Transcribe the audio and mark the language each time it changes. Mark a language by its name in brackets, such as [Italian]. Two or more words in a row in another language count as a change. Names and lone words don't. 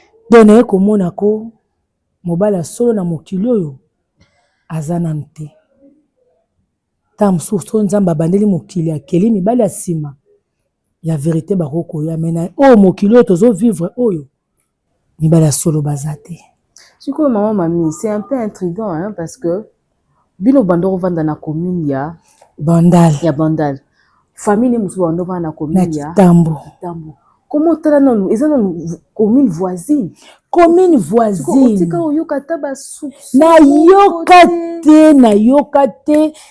[Lingala] Donc, naye komona ko Mobali ya solo na mokili oyo, aza nanu te. Ntango mosusu, so Nzambe abandeli mokili, akeli mibali ya nsima, ya verite bakokoya. Mais na oyo mokili oyo tozo vivre oyo, mibali ya solo baza te. Sikoyo, Mama Mami, [French] c'est un peu intriguant, hein, parce que [Lingala] Bino bando kovanda na commune ya Bandal. ya Bandal. Famille ne mosusu bando kovanda na commune Na ya Kitambo. Kitambo. Comment tala nanu, eza nanu v-, [French] commune voisine? [Lingala] Commune Siko voisine. otika oyoka ata ba soupçon Na moko yoka te. te, na yoka te.